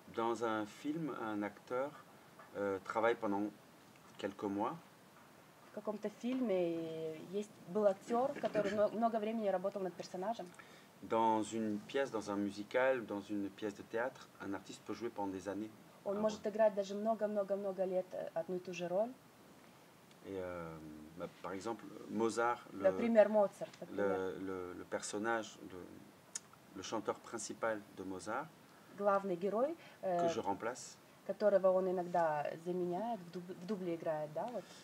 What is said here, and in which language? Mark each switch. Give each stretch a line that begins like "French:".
French: Dans un film, un acteur travaille pendant quelques mois
Russian: в каком-то фильме был актер, который много времени работал над персонажем.
French: Dans une pièce, dans un musical, dans une pièce de théâtre, un artiste peut jouer pendant des années.
Russian: Он может играть даже много-много-много лет одну и ту же роль.
French: Et par exemple, Mozart,
Russian: Например, Моцарт,
French: le personnage, le chanteur principal de Mozart,
Russian: главный герой,
French: que je remplace,
Russian: которого он иногда заменяет, в дубле играет, да, вот.